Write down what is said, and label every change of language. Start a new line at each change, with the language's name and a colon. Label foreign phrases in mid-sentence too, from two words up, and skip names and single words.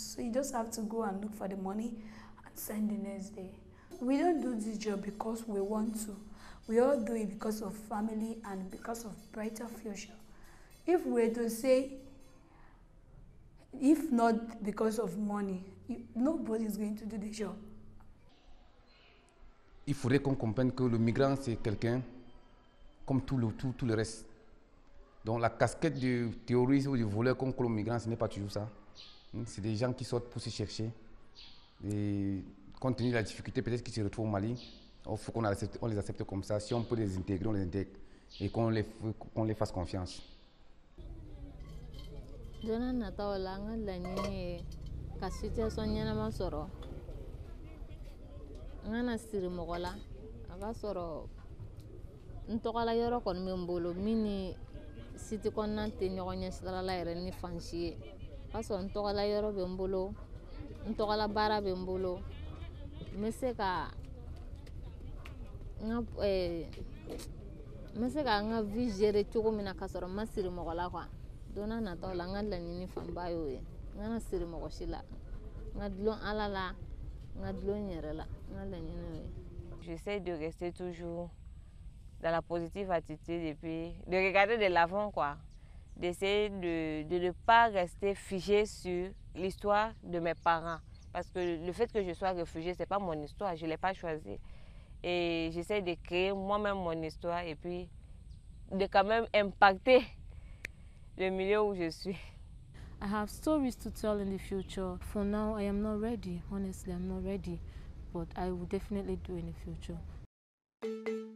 English: So you just have to go and look for the money and send the next day. We don't do this job because we want to. We all do it because of family and because of brighter future. If we were to say, if not because of money, nobody is going to do the job.
French: Il faudrait qu'on comprenne que le migrant, c'est quelqu'un comme tout le reste. Donc la casquette du terroriste ou du voleur comme le migrant, ce n'est pas toujours ça. C'est des gens qui sortent pour se chercher. Et compte tenu de la difficulté, peut-être qu'ils se retrouvent au Mali, il faut qu'on les accepte comme ça. Si on peut les intégrer, on les intègre. Et qu'on les fasse confiance.
Bambara: Jona nataw la nga laɲini ka situation ɲɛnama sɔrɔ n kana siri mɔgɔ la a ka sɔrɔ n tɔgɔla yɔrɔ kɔni bɛ n bolo min ni siti kɔnɔna tɛ ɲɔgɔn ɲɛ sirala yɛrɛ ni fansi ye o ka sɔrɔ n tɔgɔla yɔrɔ bɛ n bolo n tɔgɔla baara bɛ n bolo n bɛ se ka mase ka nga
French: vie gérer
Bambara: cogo min na ka sɔrɔ ma siri mɔgɔ la quoi don n'a nataw la n ka laɲini fanba y'o ye n kana siri mɔgɔ si la n ka dulon ala la n ka dulon n yɛrɛ la n ka laɲini y'o ye.
French: J'essaie de rester toujours dans la positive attitude et puis de regarder de l'avant quoi, d'essayer de ne pas rester figé sur l'histoire de mes parents parce que le fait que je sois réfugiée c'est pas mon histoire, je l'ai pas choisi. Et j'essaie de créer moi-même mon histoire et puis de quand même impacter le milieu où je suis.
English: I have stories to tell in the future. For now, I am not ready. Honestly, I'm not ready. But I will definitely do in the future.